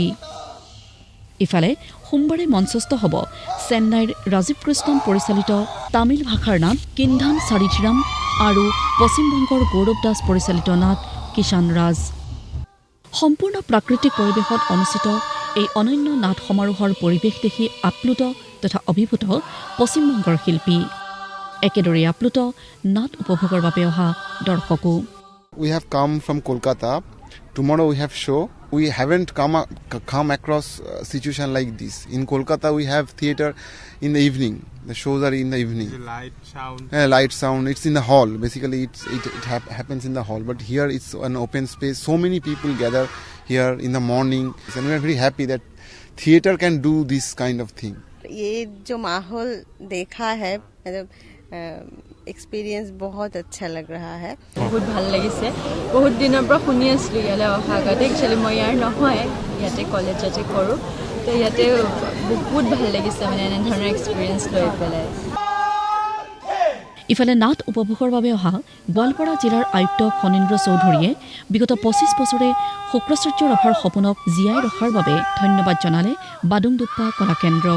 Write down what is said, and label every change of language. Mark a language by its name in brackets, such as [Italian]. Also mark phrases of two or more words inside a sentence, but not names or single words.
[Assamese] ইফালে সোমবাৰে মঞ্চস্থ হ'ব চেন্নাইৰ ৰাজীৱ কৃষ্ণন পৰিচালিত তামিল ভাষাৰ নাট কিন্ধান চাৰিথিৰাম আৰু পশ্চিমবংগৰ গৌৰৱ দাস পৰিচালিত নাট কিষাণ ৰাজ। সম্পূৰ্ণ প্ৰাকৃতিক পৰিৱেশত অনুষ্ঠিত এই অনন্য নাট সমাৰোহৰ পৰিৱেশ দেখি আপ্লুত তথা অভিভূত পশ্চিমবংগৰ শিল্পী। একেদৰে আপ্লুত নাট উপভোগৰ বাবে অহা দৰ্শকো। [English] We have come from Kolkata. Tomorrow we have show. We haven't come across a situation like this. In Kolkata we have theatre in the evening. The shows are in the evening. The light sound. Light sound. It's in the hall. Basically, it happens in the hall. But here it's an open space. So many people gather here in the morning, and we are very happy that theatre can do this kind of thing. [Hindi] ये जो माहौल देखा है मतलब एक्सपीरियंस बहुत अच्छा लग रहा है। [Assamese] बहुत ভাল লাগিছে। বহুত দিনৰ পৰা শুনি আছিলোঁ ইয়ালৈ অহা আগতে। একচুৱেলি মই ইয়াৰ নহয়, ইয়াতে কলেজতে কৰোঁ, তো ইয়াতে বহুত ভাল লাগিছে মানে এনেধৰণৰ এক্সপিৰিয়েঞ্চ লৈ পেলাই। ইফালে নাট উপভোগৰ বাবে অহা গোৱালপাৰা জিলাৰ আয়ুক্ত ফণীন্দ্ৰ চৌধুৰীয়ে বিগত ২৫ বছৰে শুক্ৰাচাৰ্য ৰাভাৰ সপোনক জীয়াই ৰখাৰ বাবে ধন্যবাদ জনালে বাদুংডুপ্পা কলা কেন্দ্ৰক।